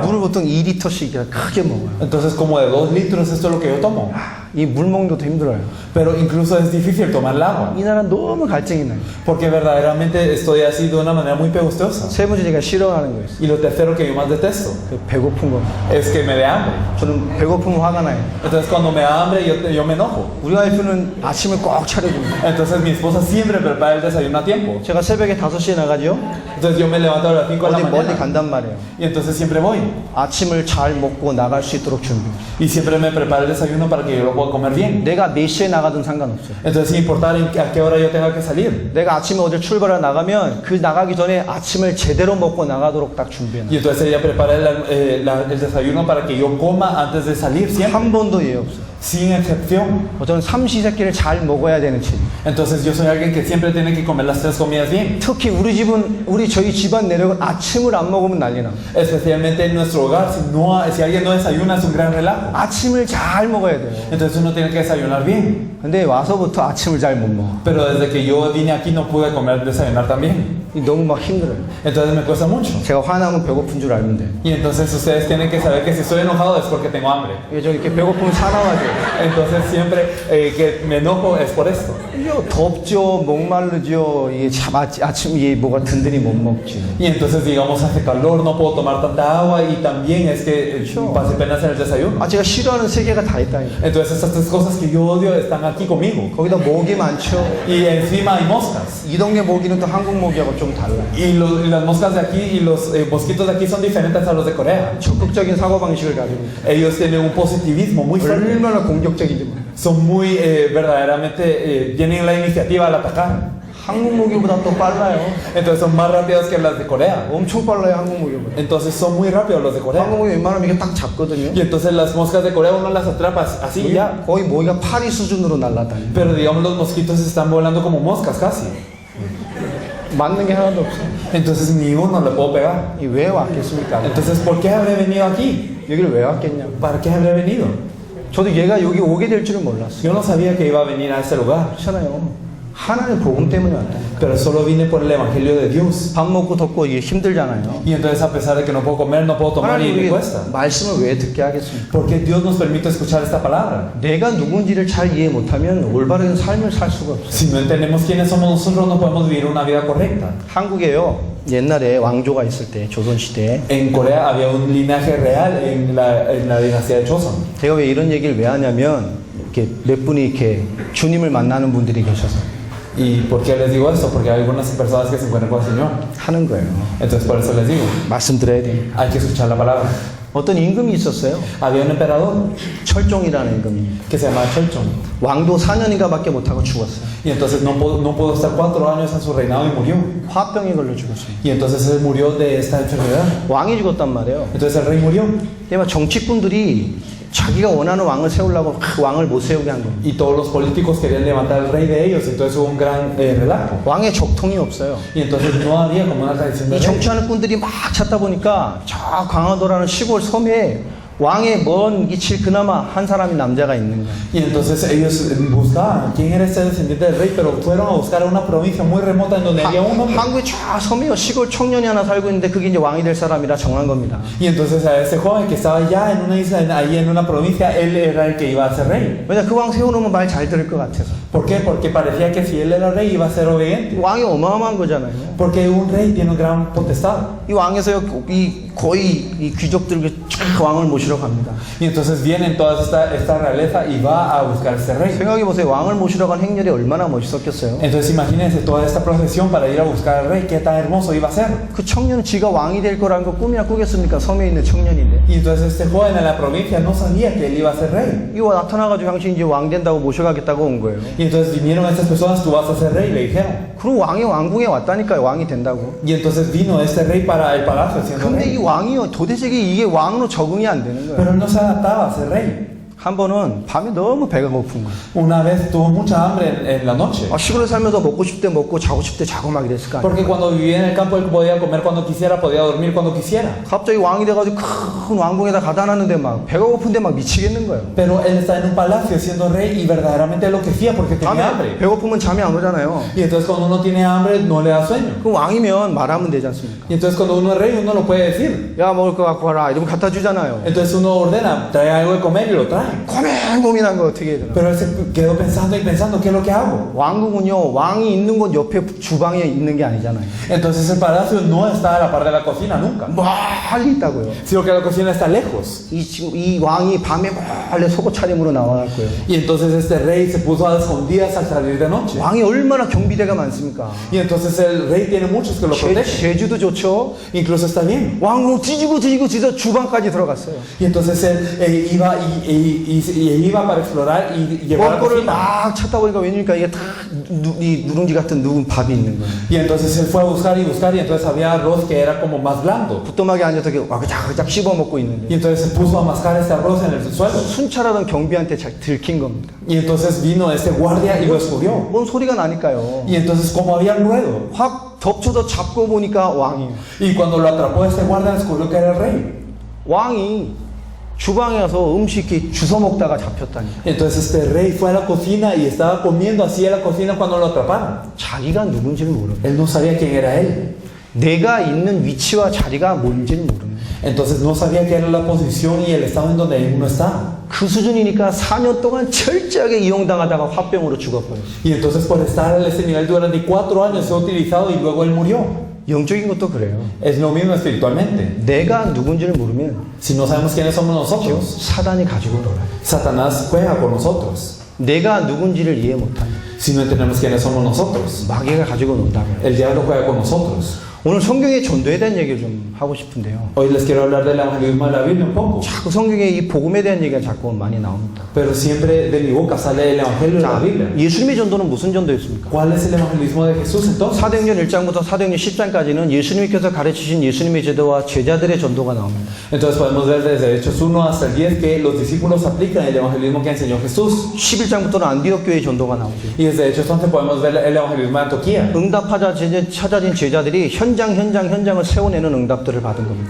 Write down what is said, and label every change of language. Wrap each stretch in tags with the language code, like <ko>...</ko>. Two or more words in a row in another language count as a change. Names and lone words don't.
<ko>물을 보통 2리터씩 크게 먹어요.</ko> <es>Entonces, como de 2 litros, esto es lo que yo tomo.</es> <ko>이 물 먹는 것도 힘들어요.</ko> <es>Pero incluso es difícil tomar el agua.</es> <ko>이 나라 너무 갈증이 나요.</ko> <es>Porque verdaderamente estoy así de una manera muy pegostosa.</es> <ko>세 번째 제가 싫어하는 거 있어요.</ko> <es>Y lo tercero que yo más detesto</es> <ko>배고픈 거.</ko> <es>es que me dé hambre.</es> <ko>저는 배고프면 화가 나요.</ko> <es>Entonces, cuando me da hambre, yo me enojo.</es> <ko>우리 와이프는 아침을 꼭 차려줍니다.</ko> <es>Entonces, mi esposa siempre prepara el desayuno a tiempo.</es> <ko>제가 새벽에 5시에 나가죠.</ko> <es>Entonces, yo me levanto a las 5 de la</es> <ko>어디 멀리</ko> <es>mañana.</es> <ko>간단 말이에요.</ko> <es>Y entonces siempre voy.</es> <ko>아침을 잘 먹고 나갈 수 있도록 준비해요.</ko> <es>Y siempre me prepara el desayuno para que yo lo pueda puedo comer bien.</es> <ko>내가 몇 시에 나가든 상관없어요.</ko> <es>Entonces, sin importar a qué hora yo tenga que salir.</es> <ko>내가 아침에 어딜 출발을 나가면 그 나가기 전에 아침을 제대로 먹고 나가도록 딱 준비해놔.</ko> <es>Y entonces ella prepara el desayuno para que yo coma antes de salir siempre,</es> <ko>한 번도 예 없어요.</ko> <es>sin excepción.</es> <ko>저는 삼시세끼를 잘 먹어야 되는 체질.</ko> <es>Entonces yo soy alguien que siempre tiene que comer las 3 comidas bien.</es> <ko>특히 우리 집은 저희 집안 내력은 아침을 안 먹으면 난리 나.</ko> <es>Especialmente en nuestro hogar, si alguien no desayuna es un gran relajo.</es> <ko>아침을 잘 먹어야 돼요.</ko> <es>Entonces uno tiene que desayunar bien.</es> <ko>근데 와서부터 아침을 잘 못 먹어.</ko> <es>Pero desde que yo vine aquí no pude desayunar también.</es> <ko>너무 막 힘들어요.</ko> <es>Entonces me cuesta mucho.</es> <ko>제가 화나면 배고픈 줄 알면 돼요.</ko> <es>Y entonces ustedes tienen que saber que si estoy enojado es porque tengo hambre.</es> <ko>저 이렇게 배고프면 사나워져요.</ko> <es>Entonces siempre que me enojo es por esto.</es> <ko>덥죠, 목마르죠. 이게 아침 이게 뭐가 든든히 못 먹지.</ko> <es>Y entonces digamos hace calor, no puedo tomar tanta agua y también es que pasé pena hacer el desayuno.</es> <ko>제가 싫어하는 세 개가 다 있다니까.</ko> <es>Entonces estas 3 cosas que yo odio están aquí conmigo.</es> <ko>거기다 모기 많죠.</ko> <es>Y encima hay moscas.</es> <ko>이 동네 모기는 또 한국 모기하고 좀 달라.</ko> <es>Y las moscas de aquí y los mosquitos de aquí son diferentes a los de Corea.</es> <ko>적극적인 사고 방식을 가지고</ko> <es>Ellos tienen un positivismo muy fuerte.</es> <ko>얼마나 공격적이지.</ko> <es>Son muy verdaderamente tienen la iniciativa al atacar.</es> <ko>한국 모기보다 또 빨라요.</ko> <es>Entonces son más rápidos que las de Corea.</es> <ko>엄청 빨라요, 한국 모기보다.</ko> <es>Entonces son muy rápidos los de Corea.</es> <ko>한국 모기 웬만하면 이게 딱 잡거든요.</ko> <es>Y entonces las moscas de Corea uno las atrapa así y ya.</es> <ko>거의 모기가 파리 수준으로 날아다니.</ko> <es>Pero digamos los mosquitos están volando como moscas casi.</es> <ko>맞는 게 하나도 없어.</ko> <es>Entonces ni uno le puedo pegar.</es> <ko>이 왜 왔겠습니까?</ko> <es>Entonces ¿por qué habré venido aquí?</es> <ko>여기를 왜 왔겠냐고.</ko> <es>¿Para qué habré venido?</es> <ko>저도 얘가 여기 오게 될 줄은 몰랐어요.</ko> <es>Yo no sabía que iba a venir a este lugar.</es> <ko>그렇잖아요. 하나님 복음 때문에 왔다.</ko> <es>Pero solo vine por el evangelio de Dios.</es> <ko>밥 먹고 덥고 이게 힘들잖아요.</ko> <es>Y entonces a pesar de que no puedo comer, no puedo tomar y</es> <ko>하나님</ko> <es>me</es> <ko>우리</ko> <es>cuesta.</es> <ko>말씀을 왜 듣게 하겠습니까?</ko> <es>Porque Dios nos permite escuchar esta palabra.</es> <ko>내가 누군지를 잘 이해 못하면 올바른 삶을 살 수가 없어요.</ko> <es>Si no entendemos quiénes somos nosotros, no podemos vivir una vida correcta.</es> <ko>한국에요. 옛날에 왕조가 있을 때 조선시대에</ko> <es>En Corea había un linaje real en la dinastía de Joseon.</es> <ko>제가 왜 이런 얘기를 왜 하냐면 이렇게 몇 분이 이렇게 주님을 만나는 분들이 계셔서</ko> <es>¿Y por qué les digo esto? Porque hay algunas personas que se encuentran con el Señor.</es> <ko>하는 거예요.</ko> <es>Entonces por eso les digo,</es> <ko>말씀드려야 되니까.</ko> <es>hay que escuchar la palabra.</es> <ko>어떤 임금이 있었어요.</ko> <es>Había un emperador</es> <ko>철종이라는 임금이.</ko> <es>que se llamaba Cholchon.</es> <ko>왕도 4년인가밖에 못하고 죽었어요.</ko> <es>Y entonces no pudo estar 4 años en su reinado y murió.</es> <ko>화병에 걸려 죽었어요.</ko> <es>Y entonces él murió de esta enfermedad.</es> <ko>왕이 죽었단 말이에요.</ko> <es>Entonces el rey murió.</es> <ko>근데 막 정치꾼들이 자기가 원하는 왕을 세우려고 그 왕을 못 세우게 한 겁니다.</ko> <es>Y todos los políticos querían levantar al rey de ellos. Entonces hubo un gran relajo.</es> <ko>왕의 적통이 없어요.</ko> <es>Y entonces no había como una tradición de</es> <ko>이</ko> <es>rey.</es> <ko>정치하는 꾼들이 막 찾다 보니까 저 강화도라는 시골 섬에 왕의 먼 기칠 그나마 한 사람이 남자가 있는 거예요.</ko> <es>Y entonces ellos buscaban quién era ese descendiente del rey, pero fueron a buscar a una provincia muy remota en donde había un hombre.</es> <ko>한국에 저 섬에요. 시골 청년이 하나 살고 있는데 그게 이제 왕이 될 사람이라 정한 겁니다.</ko> <es>Y entonces a ese joven que estaba allá en una isla, ahí en una provincia, él era el que iba a ser rey.</es> <ko>왜냐 그 왕 세워놓으면 말 잘 들을 것 같아서.</ko> <es>¿Por qué? Porque parecía que si él era rey iba a ser obediente.</es> <ko>왕이 어마어마한 거잖아요.</ko> <es>Porque un rey tiene un gran potestad.</es> <ko>이 왕에서요 거의 이 귀족들 쭉 왕을 모시러 갑니다.</ko> <es>Y entonces vienen toda esta realeza y va a buscar ese rey.</es> <ko>생각해 보세요. 왕을 모시러 간 행렬이 얼마나 멋있었겠어요.</ko> <es>Entonces imagínense toda esta procesión para ir a buscar al rey, qué tan hermoso iba a ser.</es> <ko>그 청년은 지가 왕이 될 거라는 거 꿈이나 꾸겠습니까? 섬에 있는 청년인데.</ko> <es>Y entonces este joven en la provincia no sabía que él iba a ser rey.</es> <ko>이거 나타나가지고 당신 이제 왕 된다고 모셔가겠다고 온 거예요.</ko> <es>Y entonces vinieron estas personas, tú vas a ser rey, le dijeron.</es> <ko>그럼 왕이 왕궁에 왔다니까요. 왕이 된다고.</ko> <es>Y entonces vino este rey para el palacio siendo</es> <ko>근데 이</ko> <es>rey.</es> <ko>왕이요 도대체 이게 왕으로 적응이 안 되는 거예요.</ko> <es>Pero no se adaptaba a ser rey.</es> <ko>한 번은 밤에 너무 배가 고픈 거예요.</ko> <es>Una vez tuvo mucha hambre en la noche.</es> <ko>시골에 살면서 먹고 싶을 때 먹고 자고 싶을 때 자고 막 이랬을 거 아니에요.</ko> <es>Porque cuando vivía en el campo él podía comer cuando quisiera, podía dormir cuando quisiera.</es> <ko>갑자기 왕이 돼가지고 큰 왕궁에다 가다 놨는데 막 배가 고픈데 막 미치겠는 거예요.</ko> <es>Pero él está en un palacio siendo rey y verdaderamente enloquecía porque tenía hambre.</es> <ko>배고프면 잠이 안 오잖아요.</ko> <es>Y entonces cuando uno tiene hambre no le da sueño.</es> <ko>그럼 왕이면 말하면 되지 않습니까?</ko> <es>Y entonces cuando uno es rey uno lo puede decir.</es> <ko>야 먹을 거 갖고 와라 이러면 갖다 주잖아요.</ko> <es>Entonces uno ordena, trae algo de comer y lo trae.</es> <ko>고민한 거 어떻게 해야 되나?</ko> <es>Pero él se quedó pensando y pensando, ¿qué es lo que hago?</es> <ko>왕궁은요 왕이 있는 곳 옆에 주방에 있는 게 아니잖아요.</ko> <es>Entonces el palacio no está a la par de la cocina nunca,</es> <ko>멀리 있다고요.</ko> <es>sino que la cocina está lejos.</es> <ko>이 왕이 밤에 몰래 속옷 차림으로 나와갖고요.</ko> <es>Y entonces este rey se puso a escondidas al salir de noche.</es> <ko>왕이 얼마나 경비대가 많습니까?</ko> <es>Y entonces el rey tiene muchos que lo protegen.</es> <ko>제주도 좋죠.</ko> <es>Incluso está bien.</es> <ko>왕궁 뒤지고 주방까지 들어갔어요.</ko> <es>Y entonces él iba y y iba para explorar y llevar a la</es> <ko>먹거를</ko> <es>cocina.</es> <ko>막 찾다 보니까 웬일까 이게 다 이 누룽지 같은 누군 밥이 있는 거예요.</ko> <es>Y entonces él fue a buscar y entonces había arroz que era como más blando.</es> <ko>부뚜막에 앉아서 이렇게 와그작그작 씹어 먹고</ko> <es>Y</es> <ko>있는데</ko> <es>entonces se puso a mascar ese arroz en el suelo.</es> <ko>순찰하던 경비한테 들킨 겁니다.</ko> <es>Y entonces vino este guardia y lo descubrió.</es> <ko>뭔 소리가 나니까요.</ko> <es>Y entonces como había ruedo.</es> <ko>확 덮쳐서 잡고 보니까 왕이에요.</ko> <es>Y cuando lo atrapó este guardia descubrió que era el rey.</es> <ko>왕이 주방에 가서 음식 이렇게 주워 먹다가 잡혔다니까.</ko> <es>Entonces este rey fue a la cocina y estaba comiendo así en la cocina cuando lo atraparon.</es> <ko>자기가 누군지를 모르는.</ko> <es>Él no sabía quién era él.</es> <ko>내가 있는 위치와 자리가 뭔지를 모르는.</ko> <es>Entonces no sabía qué era la posición y el estado en donde uno estaba.</es> <ko>그 수준이니까 4년 동안 철저하게 이용당하다가 화병으로 죽어버렸어요.</ko> <es>Y entonces por estar a ese nivel durante 4 años fue utilizado y luego él murió.</es> <ko>영적인 것도 그래요.</ko> <es>Es lo mismo espiritualmente.</es> <ko>내가 누군지를 모르면</ko> <es>Si no sabemos quiénes somos nosotros,</es> <ko>사단이 가지고 놀아요.</ko> <es>Satanás juega con nosotros.</es> <ko>내가 누군지를 이해 못하면</ko> <es>Si no entendemos quiénes somos nosotros,</es> <ko>마귀가 가지고 논다고요.</ko> <es>el diablo juega con nosotros.</es> <ko>오늘 성경의 전도에 대한 얘기를 좀 하고 싶은데요.</ko> <es>Hoy les quiero hablar del evangelismo de la Biblia un poco.</es> <ko>자꾸 성경에 이 복음에 대한 얘기가 자꾸 많이 나옵니다.</ko> <es>Pero siempre de mi boca sale el evangelio de la</es> <ko>자,</ko> <es>Biblia.</es> <ko>예수님의 전도는 무슨 전도였습니까?</ko> <es>¿Cuál es el evangelismo de Jesús entonces?</es> <ko>사도행전 1장부터 사도행전 10장까지는 예수님께서 가르치신 예수님의 제도와 제자들의 전도가 나옵니다.</ko> <es>Entonces podemos ver desde Hechos 1 hasta el 10 que los discípulos aplican el evangelismo que enseñó Jesús.</es> <ko>11장부터는 안디옥 교회의 전도가 나오죠.</ko> <es>Y desde Hechos 11 podemos ver el evangelismo de Antioquía.</es> <ko>응답하자 찾아진 제자들이 현장을 세워내는 응답들을 받은 겁니다.</ko>